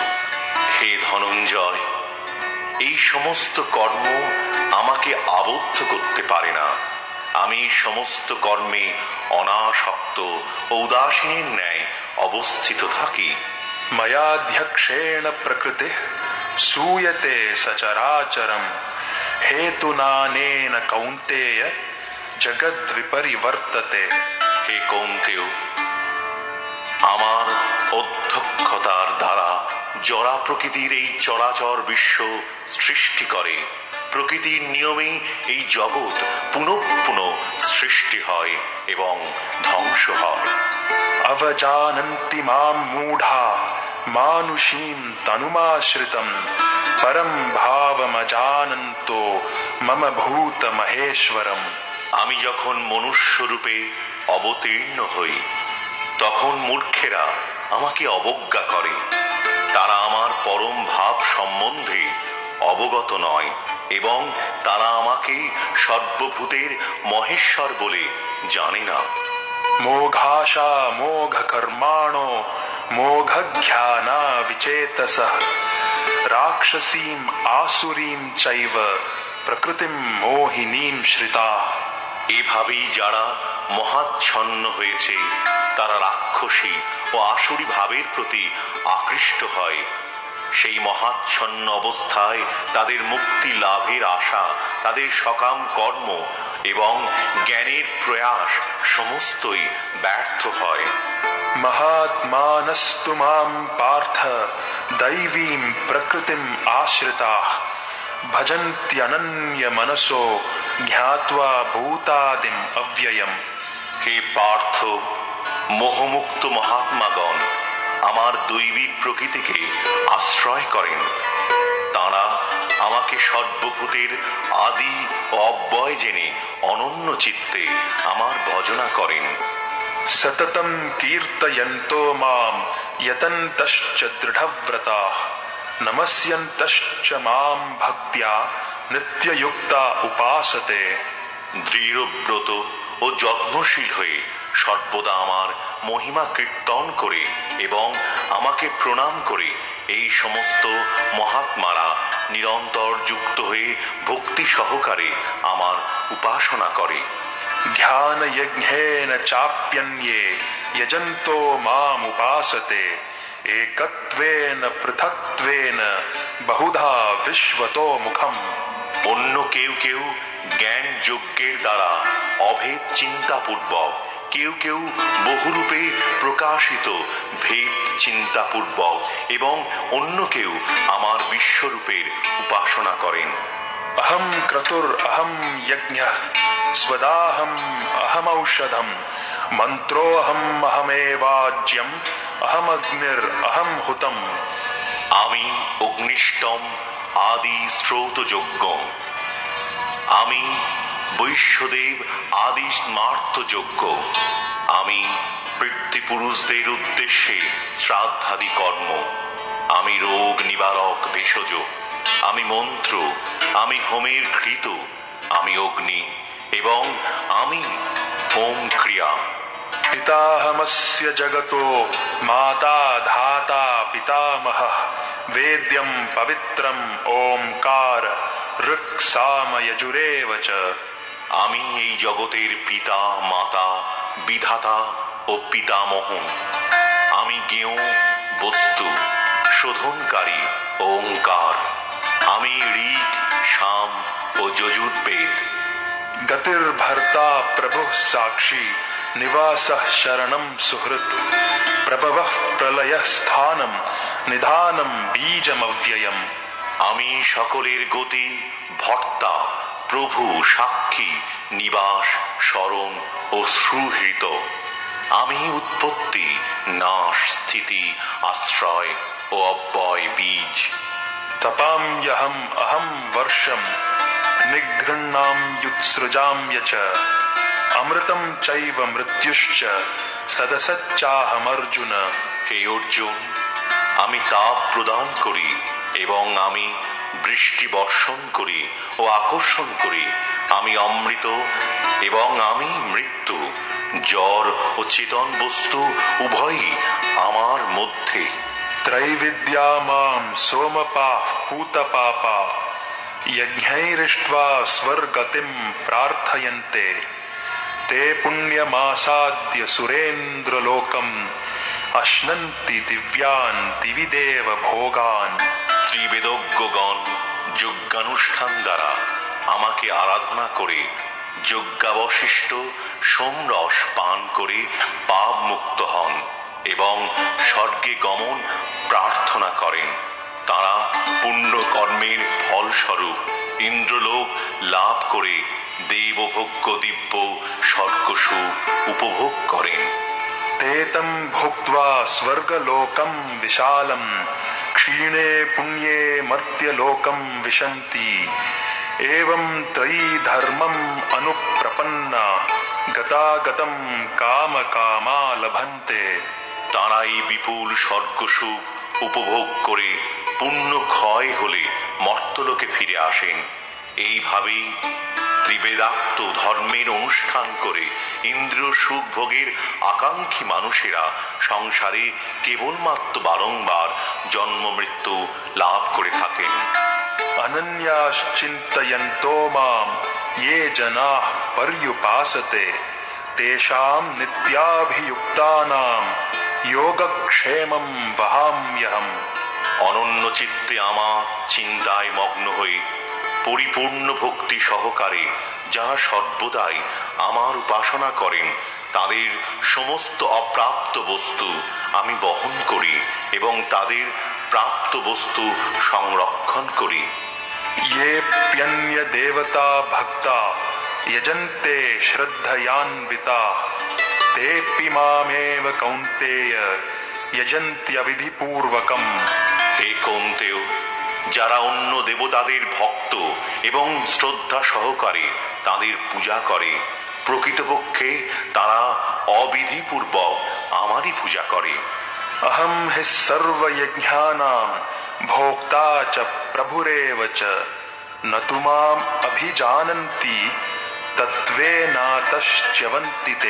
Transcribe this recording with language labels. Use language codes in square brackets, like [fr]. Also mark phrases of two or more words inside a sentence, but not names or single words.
[bn] হে ধনঞ্জয়, এই সমস্ত কর্ম আমাকে আবদ্ধ করতে পারে না। আমি সমস্ত কর্মে অনাসক্ত ও উদাসীনের ন্যায় অবস্থিত থাকি। [sa] ময়াধ্যক্ষেণ প্রকৃতি सूयते सचराचरम हेतुनानेन कौन्तेय जगद्विपरिवर्तते। [bn] হে কৌন্তেয়, আমার অধ্যক্ষতার দ্বারা জরা প্রকৃতির এই চরাচর বিশ্ব সৃষ্টি করে। প্রকৃতির নিয়মে এই জগৎ পুনঃ পুনঃ সৃষ্টি হয় এবং ধ্বংস হয়। [sa] अवजानन्ति मां मूढा मानुषीं तनुमाश्रितं परं भावमजानन्तो मम भूतमहेश्वरम्। [bn] আমি যখন মনুষ্য রূপে অবতীর্ণ হই, তখন মূর্খেরা আমাকে অবজ্ঞা করে। তারা আমার পরম ভাব সম্বন্ধে অবগত নয় এবং তারা আমাকে সর্বভূতের মহেশ্বর বলে জানে না। [sa] मोघाशा मोघकर्माणो मोघज्ञाना विचेतसः राक्षसीम् आसुरीं चैव प्रकृतिं मोहिनीं श्रिताः। [bn] এভাবেই যারা মহাচ্ছন্ন হয়েছে তারা রাক্ষসী ও আসুরী ভাবের প্রতি আকৃষ্ট হয়। সেই মহাচ্ছন্ন অবস্থায় তাদের মুক্তি লাভের আশা, তাদের সকাম কর্ম এবং জ্ঞানের প্রয়াস সমস্তই ব্যর্থ হয়। [sa] महात्मानस्तु मां पार्थ दैवीं प्रकृतिम् आश्रिताः भजन्त्यनन्यमनसो ज्ञात्वा भूतादिम् अव्ययम्। [bn] হে পার্থ, মোহমুক্ত মহাত্মাগণ আমার দৈবী প্রকৃতিকে আশ্রয় করেন। তাঁরা আমাকে সর্বভূতের আদি ও অব্যয় জেনে অনন্য চিত্তে আমার ভজনা করেন। [sa] सततं कीर्तयन्तो मां यतन्तश्च दृढव्रताः नमस्यन्तश्च मां भक्त्या नित्ययुक्ता उपासते। [bn] দৃঢ়ব্রত ও যত্নশীল হয়ে সর্বদা আমার মহিমা কীর্তন করে এবং আমাকে প্রণাম করে এই সমস্ত মহাত্মারা নিরন্তর যুক্ত হয়ে ভক্তি সহকারে আমার উপাসনা করে। [sa] ध्यानयज्ञेन चाप्यन्ये यजन्तो माम् उपासते एकत्वेन पृथक्त्वेन बहुधा विश्वतो मुखम्। [bn] অন্য কেউ কেউ জ্ঞান যজ্ঞের দ্বারা অভেদ চিন্তাপূর্বক, কেউ কেউ বহুরূপে প্রকাশিত ভেদ চিন্তাপূর্বক এবং অন্য কেউ আমার বিশ্বরূপের উপাসনা করেন। [sa] अहं क्रतुर् अहं यज्ञः स्वदाहम् अहमौषधम् मन्त्रोऽहम् अहमेवाज्यम् अहमग्निर् अहं हुतम्। [bn] আমি অগ্নিষ্টম আদি স্রোতযজ্ঞ, আমি বৈশ্যদেব আদি স্মার্তযজ্ঞ, আমি পিতৃপুরুষদের উদ্দেশ্যে শ্রাদ্ধাদি কর্ম, আমি রোগ নিবারক ভেষজ, আমি মন্ত্র, আমি হোমের ঘৃত, আমি অগ্নি এবং আমি হোম ক্রিয়া। [sa] पिताहमस्य जगतो माता धाता पितामहः वेद्यं पवित्रम् ओंकार ऋक्साम यजुरेव च। [bn] আমি এই জগতের পিতা মাতা বিধাতা ও পিতামহ, আমি জ্ঞেয় বস্তু শোধনকারী ওঙ্কার, আমি ঋক সাম ও যজুর্বেদ। [sa] गतिर्भर्ता प्रभुः साक्षी निवासः शरणं सुहृत् प्रभवः प्रलयः स्थानं निधानं बीजमव्ययम्। [bn] আমি সকলের গতি ভর্তা, প্রভু সাক্ষী, নিবাস শরণ ও সুহৃত, আমি উৎপত্তি নাশ স্থিতি আশ্রয় ও অব্যয় বীজ। [sa] तपाम्यहं अहं वर्षं निगृह्णाम्युत्सृजाम्य च अमृतं चैव मृत्युश्च सदसच्चाहमर्जुन। [bn] হে অর্জুন, আমি তাপ প্রদান করি এবং আমি বৃষ্টি বর্ষণ করি ও আকর্ষণ করি, আমি অমৃত এবং আমি মৃত্যু, জড় ও চেতন বস্তু উভয়ই আমার মধ্যে। [sa] त्रैविद्या मां सोमपाः पूतपापा यज्ञैरिष्ट्वा स्वर्गतिं प्रार्थयन्ते ते पुण्यमासाद्य सुरेन्द्रलोकम् अश्नन्ति दिव्यान् दिवि देव भोगान्। [bn] ত্রিবেদজ্ঞগণ যজ্ঞানুষ্ঠান দ্বারা আমাকে আরাধনা করে যজ্ঞাবশিষ্ট সোমরস পান করে পাপ মুক্ত হন এবং স্বর্গে গমন প্রার্থনা করেন। তারা পুণ্য কর্মের ফলস্বরূপ ইন্দ্রলোক লাভ করে দেবভোগ্য দিব্য স্বর্গসুখ উপভোগ করেন। [sa] तेतं भुक्त्वा स्वर्गलोकं विशालं क्षीणे पुण्ये मर्त्यलोकं विशन्ति एवं त्रयी धर्मम् अनुप्रपन्ना गतागतं कामकामा लभन्ते। [bn] তারা এই বিপুল স্বর্গসুখ উপভোগ করে পুণ্য ক্ষয় হলে মর্ত্যলোকে ফিরে আসেন। এইভাবেই ত্রিবেদাক্ত ধর্মের অনুষ্ঠান করে ইন্দ্রিয় সুখ ভোগের আকাঙ্ক্ষী মানুষেরা সংসারে কেবলমাত্র বারংবার জন্ম মৃত্যু লাভ করে থাকেন। [sa] अनन्याश्चिन्तयन्तो मां ये जनाः पर्युपासते तेषां नित्याभियुक्तानां योगक्षेमं वहाम्यहम्। [bn] অনন্য চিত্তে আমার চিন্তায় মগ্ন হয়ে পরিপূর্ণ ভক্তি সহকারে যারা সর্বদাই আমার উপাসনা করেন তাদের সমস্ত অপ্রাপ্ত বস্তু আমি বহন করি এবং তাদের প্রাপ্ত বস্তু সংরক্ষণ করি। [sa] येऽप्यन्य देवता भक्ता यजन्ते श्रद्धयान्विता तेऽपि मामेव कौन्तेय यजन्त्यविधिपूर्वकम्। [bn] হে কৌন্তেয়, যারা অন্য দেবতাদের ভক্ত এবং শ্রদ্ধা সহকারে তাদের পূজা করে প্রকৃতপক্ষে তারা অবিধিপূর্বক আমারই পূজা করে। [sa] अहं हि सर्वयज्ञानां भोक्ता च प्रभुरेव च न तु माम् अभिजानन्ति तत्त्वेनातश्च्यवन्ति ते।